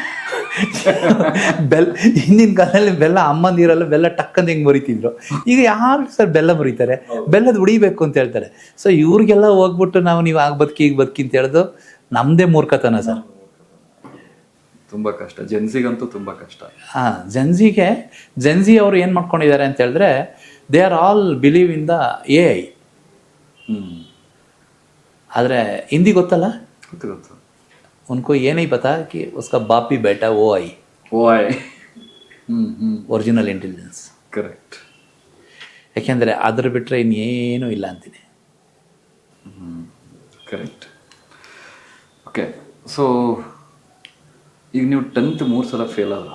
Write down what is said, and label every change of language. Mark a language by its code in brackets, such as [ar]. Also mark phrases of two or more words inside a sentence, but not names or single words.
[kn] ಹಿಂದಿನ ಕಾಲದಲ್ಲಿ ಬೆಲ್ಲ ಅಮ್ಮಂದಿರಲ್ಲ, ಬೆಲ್ಲ ಟಕ್ಕಂತ ಹಿಂಗೆ ಮುರಿತಿದ್ರು. ಈಗ ಯಾರು ಸರ್ ಬೆಲ್ಲ ಮುರಿತಾರೆ? ಬೆಲ್ಲದ ಉಡಿಬೇಕು ಅಂತ ಹೇಳ್ತಾರೆ. ಸೊ ಇವ್ರಿಗೆಲ್ಲ ಹೋಗ್ಬಿಟ್ಟು ನೀವು ಆಗ ಬದುಕಿ ಈಗ ಬದುಕಿ ಅಂತ ಹೇಳೋದು ನಮ್ಮದೇ ಮೂರ್ಖತನ ಸರ್. ತುಂಬ ಕಷ್ಟ, ಜೆನ್ಸಿಗಂತೂ ತುಂಬ ಕಷ್ಟ. ಜೆನ್ಸಿ ಅವರು ಏನು ಮಾಡ್ಕೊಂಡಿದ್ದಾರೆ ಅಂತ ಹೇಳಿದ್ರೆ [en] they are all believe in the AI. [kn] ಆದರೆ ಹಿಂದಿ ಗೊತ್ತಲ್ಲ? ಗೊತ್ತು. [hi] उनको ये नहीं पता कि उसका बाप भी बेटा OI. [en] original intelligence. [kn] ಕರೆಕ್ಟ್. ಯಾಕೆಂದರೆ ಅದ್ರ ಬಿಟ್ಟರೆ ಇನ್ನೇನೂ ಇಲ್ಲ ಅಂತೀನಿ. ಕರೆಕ್ಟ್. [en] okay, so [kn] ಈಗ ನೀವು 10th 3 ಸಲ ಫೇಲ್ ಆದ.